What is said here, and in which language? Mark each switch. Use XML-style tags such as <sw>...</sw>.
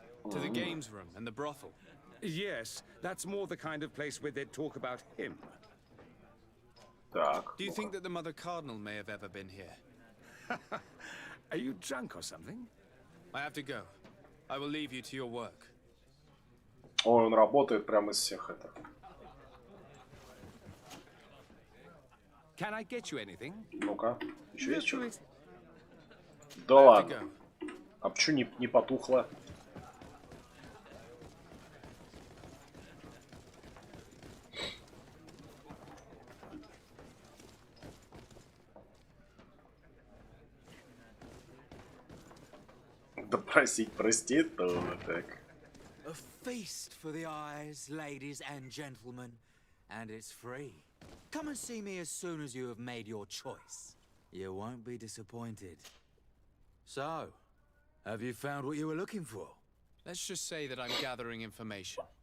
<en>To the games room and the brothel? Yes, that's more the kind of place where they'd talk about him.</en> <ru>Так.</ru> <en>Do you think that the Mother Cardinal may have ever been here? Are you drunk or something? I have to go. I will leave you to your work.</en> <ru>Ой, он работает прямо из всех это.</ru> <en>Can I get you anything?</en> <ru>Ну-ка, еще есть что-то? Да ладно. А почему не потухло? Допросить проституток.</ru> <en>A feast for the eyes, ladies and gentlemen, and it's free. Come and see me as soon as you have made your choice. You won't be disappointed. So, have you found what you were looking for? Let's just say that I'm gathering information.</en>